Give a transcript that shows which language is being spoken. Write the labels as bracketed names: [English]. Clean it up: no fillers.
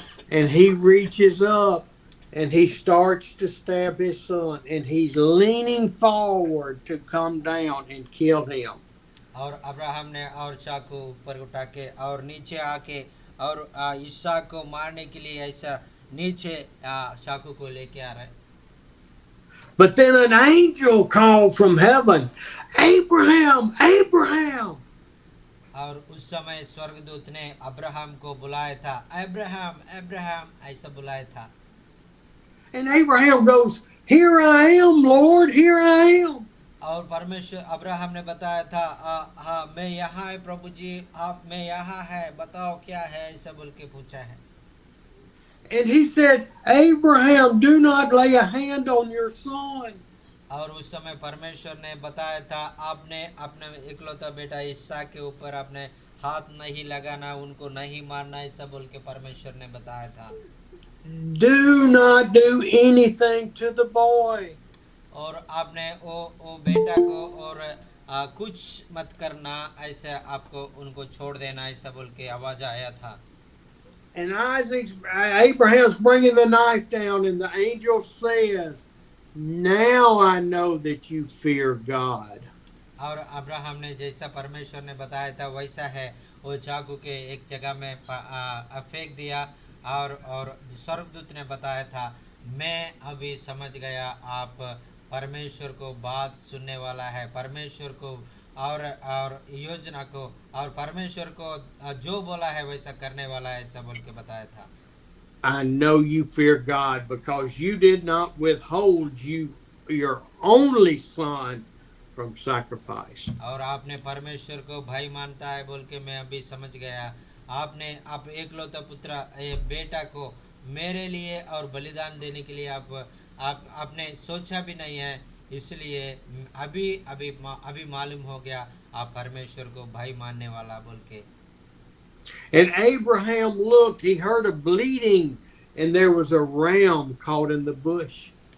[English] And he reaches up and he starts to stab his son and he's leaning forward to come down and kill him. [Hindi] और Abraham ने और चाकू ऊपर उठा के और नीचे आके और इसहाक को मारने के लिए ऐसा नीचे चाकू को लेके आ रहा है। [English] But then an angel called from heaven, Abraham, Abraham. [Hindi] और उस समय स्वर्गदूत ने अब्राहम को बुलाया था, अब्राहम अब्राहम ऐसा बुलाया था। [English] And Abraham goes, here I am, Lord, here I am. [Hindi] और परमेश्वर अब्राहम ने बताया था, हाँ मैं यहाँ है प्रभु जी, आप मैं यहाँ है, बताओ क्या है, ऐसा बोल के पूछा है। [English] And he said, Abraham, do not lay a hand on your son. [Hindi] और उस समय परमेश्वर ने बताया था, आपने अपने इकलौता बेटा इसहाक के ऊपर आपने हाथ नहीं लगाना, उनको नहीं मारना, ऐसा बोल के परमेश्वर ने बताया था। [English] Do not do anything to the boy. [Hindi] और आपने वो बेटा को और कुछ मत करना, ऐसे आपको उनको छोड़ देना, ऐसा बोल के आवाज आया था। [English] And Abraham's bringing the knife down and the angel says, now I know that you fear God. [Hindi] और अब्राहम ने जैसा परमेश्वर ने बताया था वैसा है, वो चाकू के एक जगह में फेंक दिया, और स्वर्गदूत ने बताया था, मैं अभी समझ गया आप परमेश्वर को बात सुनने वाला है, परमेश्वर को और योजना को और परमेश्वर को जो बोला है वैसा करने वाला है, ऐसा बोल के बताया था। [English] I know you fear God because you did not withhold your only son from sacrifice. [Hindi] और आपने परमेश्वर को भाई मानता है बोल के मैं अभी समझ गया। आपने आप एकलौता पुत्र बेटा को मेरे लिए और बलिदान देने के लिए आपने सोचा भी नहीं है, इसलिए अभी अभी अभी मालूम हो गया आप परमेश्वर को भाई मानने वाला बोल के। [English] And Abraham looked, he heard a bleating, and there was a ram caught in the bush.